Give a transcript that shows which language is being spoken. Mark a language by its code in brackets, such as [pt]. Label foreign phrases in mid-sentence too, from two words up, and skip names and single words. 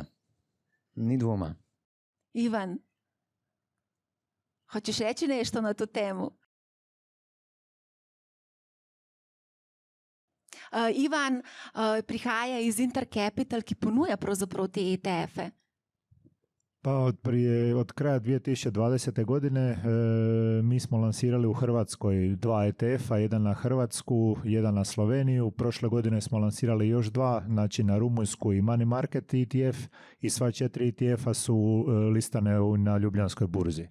[sl] Ni dvoma. [hr] Ivan, hočeš reči nešto na to temu? [sl] Ivan prihaja iz Intercapital, ki ponuja pravzaprav te ETF-e. [hr] Pa od kraja 2020. godine mi smo lansirali u Hrvatskoj 2 ETF-a, jedan na Hrvatsku, jedan na Sloveniju. Prošle godine smo lansirali još 2, znači na Rumunjsku i Money Market ETF, i sva 4 ETF-a su listane na Ljubljanskoj burzi.